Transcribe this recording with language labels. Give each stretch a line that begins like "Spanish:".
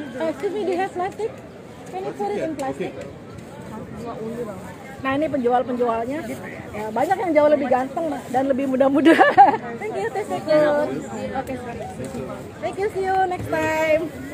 English: Excuse me, do you have plastic? Can you put it in plastic?
Indonesian: Nah, ini penjual-penjualnya. Ya, banyak yang jauh lebih ganteng dan lebih muda-muda.
English: Thank you, Tasyakur. Oke, thank you, see you next time.